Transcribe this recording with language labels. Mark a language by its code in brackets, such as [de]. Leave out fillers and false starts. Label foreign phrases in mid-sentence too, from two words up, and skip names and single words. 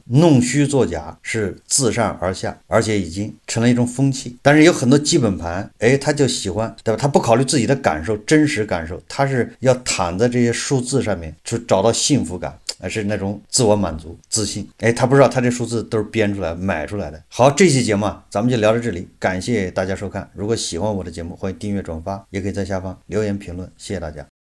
[zh] 弄虛作假是自上而下，而且已經成了一種風气。但是有很多基本盤，他就喜歡，对吧？他不考慮自己的感受，真實感受，他是要躺在这些數字上面去找到幸福感。是那種自我滿足、自信。他不知道他這數字都是編出來、買出來的。好，這期節目咱們就聊到這裡，感謝大家收看。如果喜歡我的節目，歡迎訂閱、轉發，也可以在下方留言評論。謝謝大家。